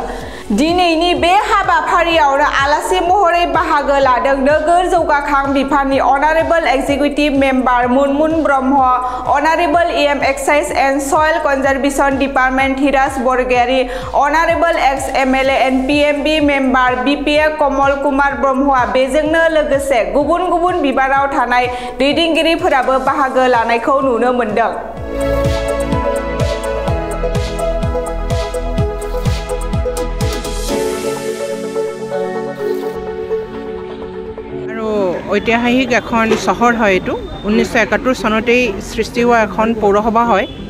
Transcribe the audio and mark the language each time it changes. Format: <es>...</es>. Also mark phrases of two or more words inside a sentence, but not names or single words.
<brx>दिनैनि बे हाबाफारियावनो आलासि महरै बाहागो लादों नोगोर जौगाखां बिफाननि</brx> <en>honorable executive member</en> <brx>मुनमुन ब्रह्म,</brx> <en>honorable EM excise and soil conservation department</en> <brx>धीराज बरगयारी,</brx> <en>honorable ex MLA and PMB member BPA</en> <brx>कमल कुमार ब्रह्मआ बेजोंनो लोगोसे गुबुन गुबुन बिबानाव थानाय दैदेनगिरिफोराबो बाहागो लानायखौ नुनो मोन्दों।</brx> <as>ঐতিহাসিক এখন চহৰ হয় এইটো 1971 চনতেই সৃষ্টি হোৱা এখন পৌৰসভা হয়।</as>